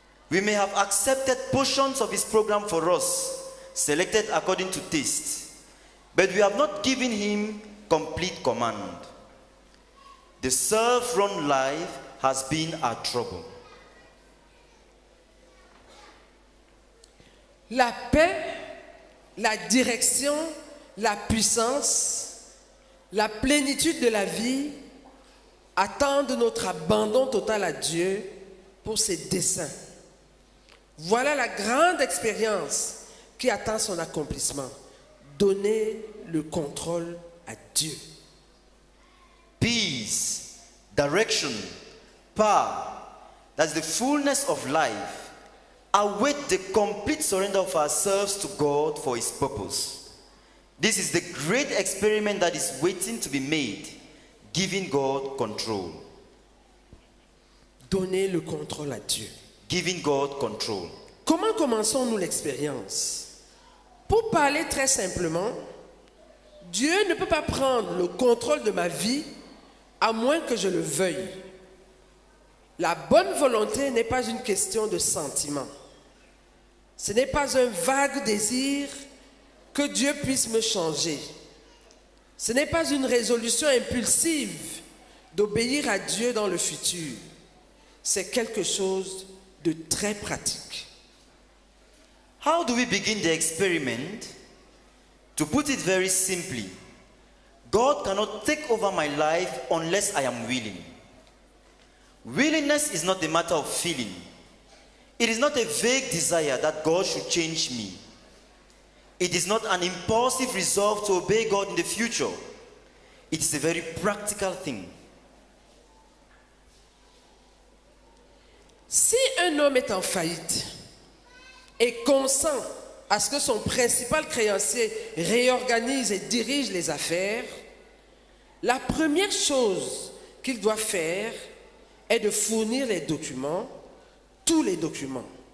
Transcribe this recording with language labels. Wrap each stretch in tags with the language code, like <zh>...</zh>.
<en>We may have accepted portions of his program for us, selected according to taste, but we have not given him complete command. The self-run life has been our trouble.</en> <fr>La paix, la direction, la puissance, la plénitude de la vie attendent notre abandon total à Dieu pour ses desseins. Voilà la grande expérience qui attend son accomplissement. Donner le contrôle à Dieu.</fr> <en>Peace, direction, power, that's the fullness of life, await the complete surrender of ourselves to God for his purpose. This is the great experiment that is waiting to be made Giving God control.</en> <fr>Donner le contrôle à Dieu.</fr> <en>Giving God control.</en> <fr>Comment commençons-nous l'expérience? Pour parler très simplement, Dieu ne peut pas prendre le contrôle de ma vie à moins que je le veuille. La bonne volonté n'est pas une question de sentiment. Ce n'est pas un vague désir que Dieu puisse me changer. Ce n'est pas une résolution impulsive d'obéir à Dieu dans le futur. C'est quelque chose de très pratique.</fr> <en>How do we begin the experiment? To put it very simply, God cannot take over my life unless I am willing. Willingness is not a matter of feeling. It is not a vague desire that God should change me. It is not an impulsive resolve to obey God in the future. It is a very practical thing.</en> <fr>Si un homme est en faillite et consent à ce que son principal créancier réorganise et dirige les affaires, la première chose qu'il doit faire est de fournir les documents, tous les documents.</fr>